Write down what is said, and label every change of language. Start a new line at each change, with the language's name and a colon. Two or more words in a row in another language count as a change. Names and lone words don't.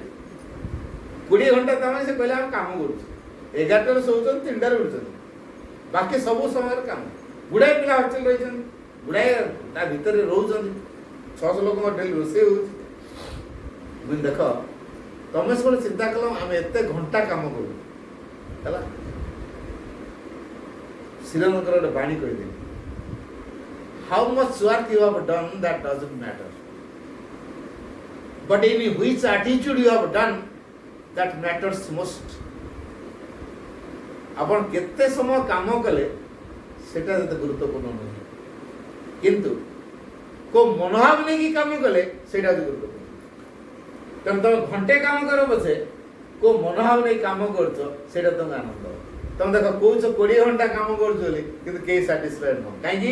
Odia: 20 ଘଣ୍ଟା ତାମାନେ ସେ କହିଲେ ଆମେ କାମ କରୁଛୁ 11ଟାରେ ଶୋଉଛନ୍ତି 3ଟାରେ ଉଠୁଛନ୍ତି ବାକି ସବୁ ସମୟରେ କାମ ଗୁଡ଼ାଏ ପିଲା ହଷ୍ଟେଲ ରହିଛନ୍ତି ଗୁଡ଼ାଏ ତା ଭିତରେ ରହୁଛନ୍ତି 600 ଲୋକଙ୍କ ଡେଲି ରୋଷେଇ ହେଉଛି ବୁଝି ଦେଖ ତମେ ସବୁବେଳେ ଚିନ୍ତା କଲ ଆମେ ଏତେ ଘଣ୍ଟା କାମ କରୁ ହେଲା ଶ୍ରୀରାମଙ୍କର ଗୋଟେ ବାଣୀ କହିଦେଲି
English: how much work you have done that doesn't matter but in which attitude you have done that matters most
Odia: ଆପଣ କେତେ ସମୟ କାମ କଲେ ସେଟା ଏତେ ଗୁରୁତ୍ୱପୂର୍ଣ୍ଣ ନୁହେଁ କିନ୍ତୁ କୋଉ ମନୋଭାବ ନେଇକି କାମ କଲେ ସେଇଟା ହଉଛି ଗୁରୁତ୍ୱପୂର୍ଣ୍ଣ ତେଣୁ ତମେ ଘଣ୍ଟେ କାମ କର ପଛେ କୋଉ ମନୋଭାବ ନେଇ କାମ କରୁଛ ସେଇଟା ତମକୁ ଆନନ୍ଦ ହବ ତମେ ଦେଖ କହୁଛ 20 ଘଣ୍ଟା କାମ କରୁଛ ବୋଲି କିନ୍ତୁ କେହି ସାଟିସ୍ଫାଏଡ୍ ନୁହଁ କାହିଁକି